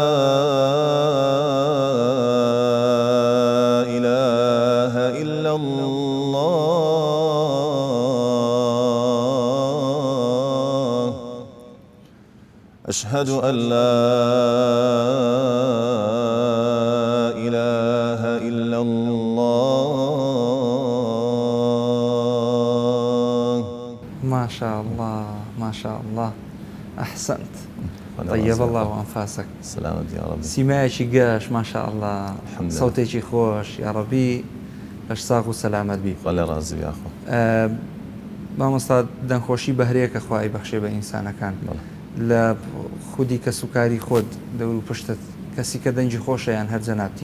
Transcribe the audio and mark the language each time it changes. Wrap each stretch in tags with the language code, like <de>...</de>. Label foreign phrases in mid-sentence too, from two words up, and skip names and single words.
<ar>إله إلا الله أشهد أن لا إله إلا الله ما شاء الله ما شاء الله أحسنت طيب الله وأنفاسك سلامت يا رب</ar> <ckb>سیمایەکی گەش</ckb> <ar>ما شاء الله</ar> <ckb>سەوتێکی خۆش</ckb> <ar>یا ڕەبی</ar> <ckb>بەش ساغ و سەلامەت بی خۆلێ ڕازی بیاخۆ مامۆستا دەنگخۆشی بەهرەیەکە خوای بەخشێ بە ئینسانەکان لە خودی کە سوکاری خۆت دەور و پشتت کەسی کە دەنجی خۆشە یان هەر جەنابتی</ckb>